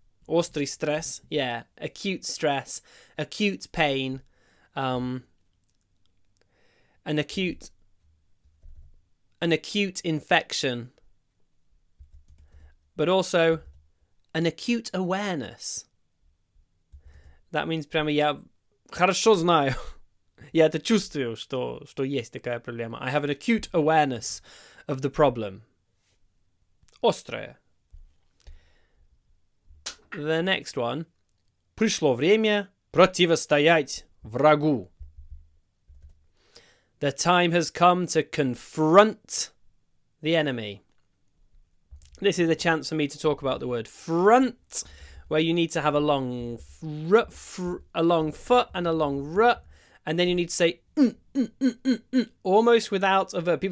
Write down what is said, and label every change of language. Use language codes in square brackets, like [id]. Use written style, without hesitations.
[ru] Острый стресс. [en] Yeah. Acute stress. Acute pain. An acute infection. But also an acute awareness. That means [ru] прямо я хорошо знаю. Я это чувствую, что есть такая проблема. [en] I have an acute awareness of the problem. [ru] Острая. [en] The next one. [ru] Пришло время противостоять врагу. [en] The time has come to confront the enemy. This is a chance for me to talk about the word front, where you need to have a long a long foot and a long r, and then you need to say almost without a verb.